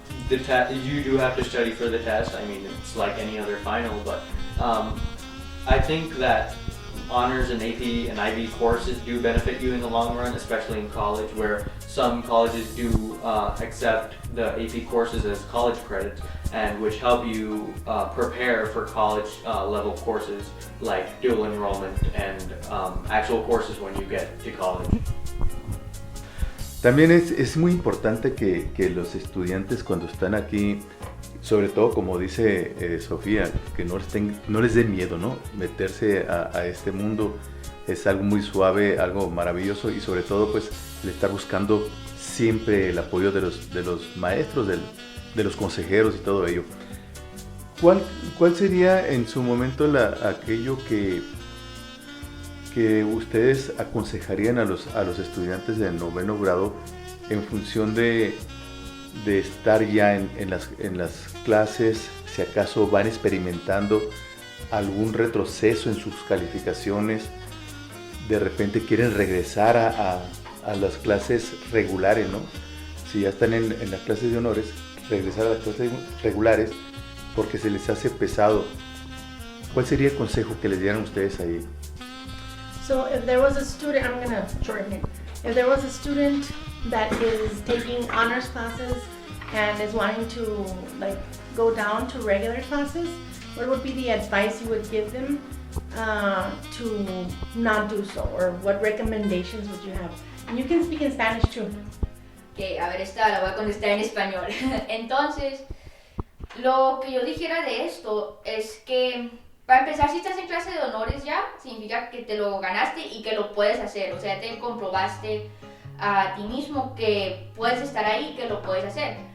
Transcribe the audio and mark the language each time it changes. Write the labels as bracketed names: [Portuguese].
[English] You do have to study for the test. I mean, it's like any other final, but I think that honors and AP and IB courses do benefit you in the long run, especially in college, where some colleges do accept the AP courses as college credits, and which help you prepare for college level courses like dual enrollment and actual courses when you get to college. [Spanish] También es muy importante que los estudiantes cuando están aquí, sobre todo como dice Sofía, que no les dé miedo, ¿no? Meterse a este mundo es algo muy suave, algo maravilloso, y sobre todo pues el estar buscando siempre el apoyo de los maestros, de los consejeros y todo ello. ¿Cuál sería en su momento aquello que ustedes aconsejarían a los estudiantes de 9º grado en función de estar ya en las clases, si acaso van experimentando algún retroceso en sus calificaciones, de repente quieren regresar a las clases regulares, ¿no? Si ya están en las clases de honores, regresar a las clases regulares porque se les hace pesado. ¿Cuál sería el consejo que les dieran ustedes ahí? [English] So if there was a student, I'm gonna shorten it. If there was a student that is taking honors classes and is wanting to like go down to regular classes, what would be the advice you would give them to not do so, or what recommendations would you have? And you can speak in Spanish too. [Spanish] Ok, a ver, esta la voy a contestar en español. Entonces, lo que yo dijera de esto es que, para empezar, si estás en clase de honores ya, significa que te lo ganaste y que lo puedes hacer. O sea, te comprobaste a ti mismo que puedes estar ahí y que lo puedes hacer.